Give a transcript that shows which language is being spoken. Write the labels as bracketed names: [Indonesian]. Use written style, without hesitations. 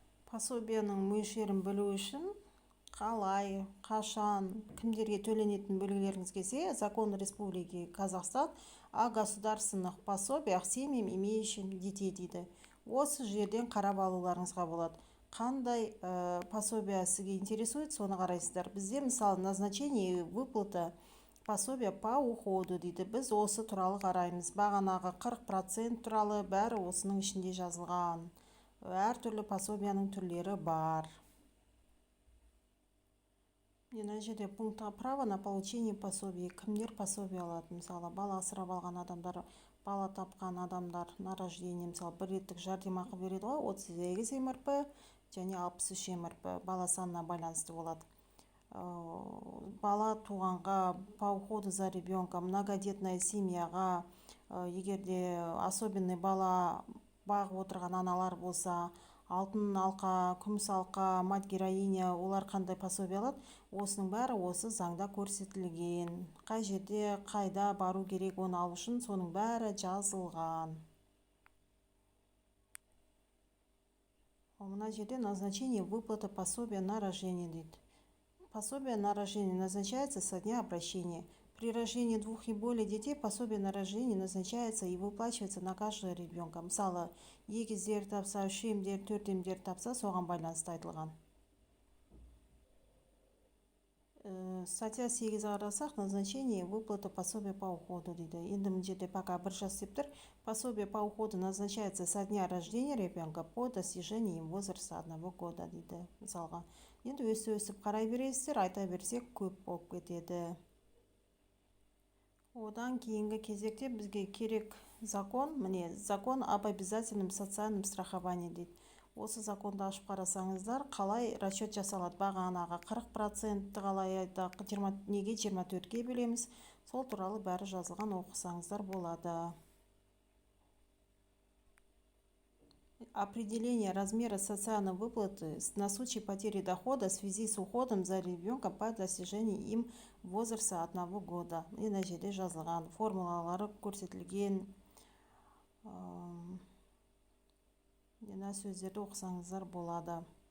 [Kazakh] Пособияның мөлшерін білу үшін қалай, қашан, кімдерге төленетін білгілеріңіз келсе, [Russian] Закон Республики Казахстан о государственных пособиях семьям, имеющим детей [Kazakh] дейді. Осы жерден қарап алуларыңызға болады. Қандай пособия сізге [Russian] интересует, [Kazakh] соны қарайсыздар. Бізде мысалы [Russian] назначение выплата пособия по уходу [Kazakh] дейді. Біз осы туралы қараймыз. Бағанағы 40% туралы бәрі осының ішінде жазылған. Әр түрлі пособияның түрлері бар. Мына жерде пунктқа [Russian] право на получение пособия. [Kazakh] Кімдер пособия алады? Мысалы, бала асырап алған адамдар, бала тапқан адамдар [Russian] на рождение, [Kazakh] мысалы, бір реттік жәрдемақы береді ғой, 38 МРП, және 63 МРП бала санына байланысты болады. Бала туғанға, [Russian] по уходу за ребенком, [Kazakh] многодетная семьяға, егерде особенный бала бағып отырған аналар болса, алтын алқа, күміс алқа, [Russian] мать героиня, [Kazakh] олар қандай пособие алады? Осының бәрі осы заңда көрсетілген. Қай жерде қайда бару керек оны алу үшін соның бәрі жазылған. Мына жерде [Russian] назначение выплаты пособия на рождение [Kazakh] дейді. [Russian] Пособие на рождение назначается со дня обращения. При рождении 2 и более детей пособие на рождение назначается и выплачивается на каждого ребенка. [Kazakh] Мысалы, егіздер тапса, 3 емдер, 4 емдер тапса, соған байланысты айтылған. [Russian] Статья 8 [Kazakh] қарасақ, [Russian] назначение выплаты пособия по уходу [Kazakh] дейді. Енді мына жерде [Russian] пока [Kazakh] бір жас деп тұр. [Russian] Пособие по уходу назначается со дня рождения ребенка по достижении им возраста 1 года [Kazakh] дейді. Мысалға, енді өсіп қарай бересіздер, айта берсек көп болып кетеді. Одан кейінгі кезекте бізге керек закон, міне, [Russian] закон об обязательном социальном страховании [Kazakh] дейді. Осы законды ашып қарасаңыздар, қалай расчет жасалады бағанаға 40% қалай айтақ, неге 24-ке бөлеміз, сол туралы бәрі жазылған, оқысаңыздар болады. [Russian] Определение размера социальной выплаты на случай потери дохода в связи с уходом за ребенком по достижении им возраста 1 года. [Kazakh] Мына жерде жазылған, формулалары көрсетілген. Мына сөздерді оқысаңыздар болады.